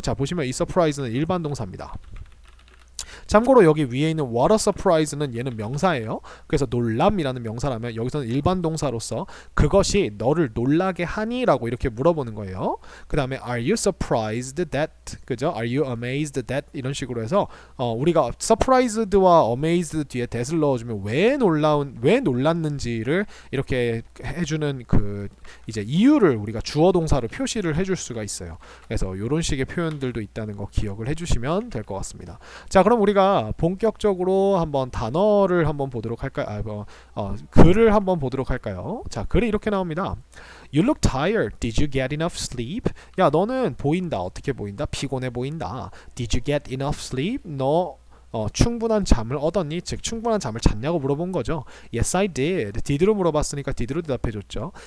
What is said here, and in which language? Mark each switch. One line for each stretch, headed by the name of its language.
Korean: 자 보시면 이 surprise는 일반 동사입니다. 참고로 여기 위에 있는
English: what a surprise
Korean: 는 얘는 명사예요. 그래서 놀람이라는 명사라면 여기서는 일반 동사로서 그것이 너를 놀라게 하니? 라고 이렇게 물어보는 거예요. 그 다음에
English: are you surprised that
Korean: 그죠?
English: are you amazed that
Korean: 이런 식으로 해서 우리가 surprised와 amazed 뒤에 that을 넣어주면 왜 놀랐는지를 이렇게 해주는 그 이제 이유를 우리가 주어 동사로 표시를 해줄 수가 있어요. 그래서 이런 식의 표현들도 있다는 거 기억을 해주시면 될 것 같습니다. 자 그럼 우리가 본격적으로 한번 단어를 한번 보도록 할까요? 글을 한번 보도록 할까요? 자 글이 이렇게 나옵니다.
English: You look tired. Did you get enough sleep?
Korean: 야 너는 보인다. 어떻게 보인다? 피곤해 보인다.
English: Did you get enough sleep?
Korean: 너 충분한 잠을 얻었니? 즉 충분한 잠을 잤냐고 물어본 거죠.
English: Yes, I did.
Korean: did로 물어봤으니까 did로 대답해줬죠.